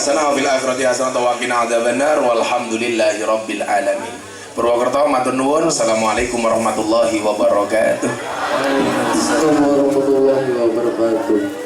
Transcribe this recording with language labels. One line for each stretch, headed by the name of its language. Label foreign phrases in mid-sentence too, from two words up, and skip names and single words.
Arabic: في الآخرة حسنة وقنا عذاب النار والحمد لله رب العالمين.
Javanese: Purwokerto matur nuwun.
Arabic: السلام عليكم ورحمة الله وبركاته. وعليكم السلام ورحمة الله وبركاته.